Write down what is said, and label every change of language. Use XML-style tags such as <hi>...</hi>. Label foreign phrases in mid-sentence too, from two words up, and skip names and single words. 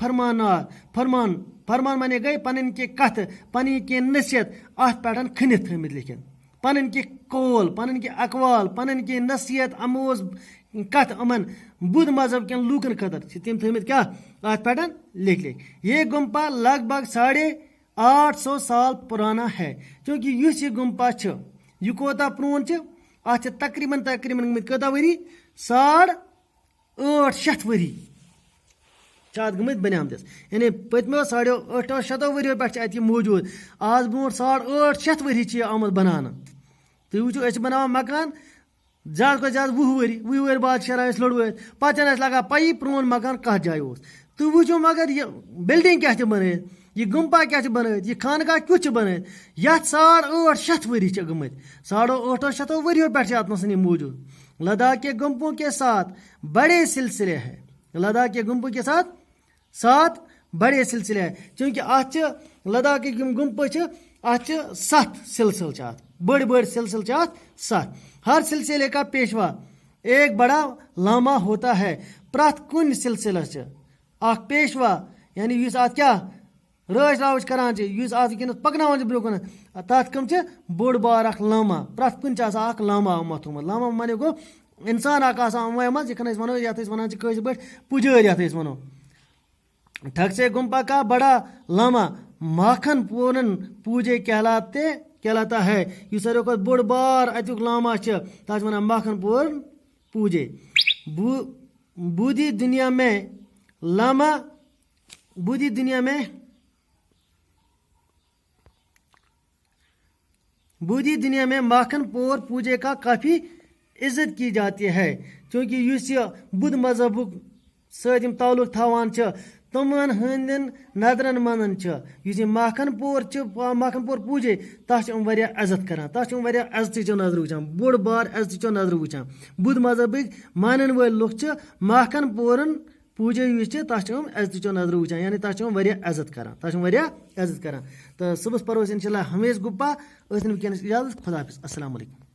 <ks>فرمان معنی گٔے پَنٕنۍ کینٛہہ کَتھٕ پَنٕنۍ کینٛہہ نصیحت اَتھ پٮ۪ٹھ کھٔنِتھ تھٲومٕتۍ لیکھِتھ پَنٕنۍ کینٛہہ قول پَنٕنۍ کینٛہہ اقوال پَنٕنۍ کینٛہہ نصیحت اَموز کَتھ یِمَن بدھ مذہب کٮ۪ن لوٗکَن خٲطرٕ چھِ تِم تھٲومٕتۍ کیٛاہ اَتھ پٮ۪ٹھ لیکھِتھ</ks> <ur>یہ گُمپا لگ بگ 850 سال پُرانا ہے</ur> <ks>چوٗنٛکہِ یُس یہِ گُمپا چھُ یہِ کوتاہ پرٛون چھُ اَتھ چھِ تقریٖباً گٔمٕتۍ کۭژاہ ؤری 850 ؤری چھِ اَتھ گٔمٕتۍ بَنیمتِس یعنی پٔتمیو 850 ؤریو پٮ۪ٹھ چھِ اَتہِ یہِ موٗجوٗد آز برونٛٹھ 850 ؤری چھِ یہِ آمُت بَناونہٕ تُہۍ وٕچھِو أسۍ چھِ بَناوان مکان زیادٕ کھۄتہٕ زیادٕ 20 ؤری بعد شیران أسۍ لٔڑوٲیِتھ پَتہٕ چھَنہٕ اَسہِ لگان پَیی پرٛون مکان کَتھ جایہِ اوس تُہۍ وٕچھِو مگر یہِ بِلڈِنٛگ کیٛاہ چھِ بَنٲیِتھ یہِ گُمپا کیٛاہ چھِ بَنٲیِتھ یہِ خانقاہ کیُتھ چھِ بَنٲیِتھ یَتھ 850 ؤری چھِ گٔمٕتۍ 850 ؤریو پٮ۪ٹھ چھِ اَتھ منٛز یہِ موٗجوٗد</ks> <ur>لداخ کے گُمپوں کے ساتھ بڑے سلسلے ہے لداخ کے گُمپوں کے ساتھ بڑے سلسلے ہے</ur> <ks>چوٗنٛکہِ اَتھ چھِ لداخٕکۍ یِم گُمپہٕ چھِ اَتھ چھِ 7 سلسلہٕ چھِ اَتھ بٔڑۍ سلسلہٕ چھِ اَتھ 7</ks> <ur>ہر سلسلے کا پیشوا ایک بڑا لاما ہوتا ہے</ur> <ks>پرٛٮ۪تھ کُنہِ سلسلس چھِ اکھ پیشوا یعنی یُس اَتھ کیٛاہ رٲچھ کران چھِ یُس اَتھ وٕنکٮ۪نَس پَکناوان چھِ برونٛہہ کُن تَتھ کٕم چھِ بوٚڑ بار اکھ لاما پرٛٮ۪تھ کُنہِ چھِ آسان اکھ لاما یِمو تھوٚمُت لاما معنی گوٚو اِنسان اکھ آسان یِموٕے منٛز یِتھ کٔنۍ أسۍ وَنو یَتھ أسۍ وَنان چھِ کٲشِر پٲٹھۍ پُجٲرۍ یَتھ أسۍ وَنو</ks> <ur>ٹھگ سے گُمپا کا بڑا لاما ماکھن پوٗرن پوٗجے کہلاتا ہے</ur> <ks>یُس ساروی کھۄتہٕ بوٚڑ بار اَتیُک لاما چھِ تَتھ چھِ وَنان ماکھن پوٗرن پوٗجے بوٗدھی</ks> <ur>دنیا میں ماکھن پور پوجے کا کافی عزت کی جاتی ہے</ur> <ks>چوٗنٛکہِ یُس یہِ بدھ مذہبُک سۭتۍ یِم تعلق تھاوان چھِ تِمن ہٕنٛدٮ۪ن نظرن منٛز چھِ یُس یہِ ماکھن پور پوٗجے تَتھ چھِ یِم واریاہ عزت کران تَتھ چھِ یِم واریاہ عزتٕچو نظرو وٕچھان بوٚڑ بار عزتٕچو نظرو وٕچھان بدھ مذہبٕکۍ مانن وٲلۍ لُکھ چھِ ماکھن پورن پوٗجے یُس چھِ تَتھ چھِ یِم عزتٕچو نظرو وٕچھان یعنی تَتھ چھِ یِم واریاہ عزت کران تہٕ صُبحس پَرو أسۍ</ks> <ar>اِنشاء اللہ</ar> <ks>ہمیش گُپا ٲسۍ نہٕ وٕنکٮ۪نَس اِجازت خۄدا حافِظ</ks> <ar>السلام علیکُم</ar>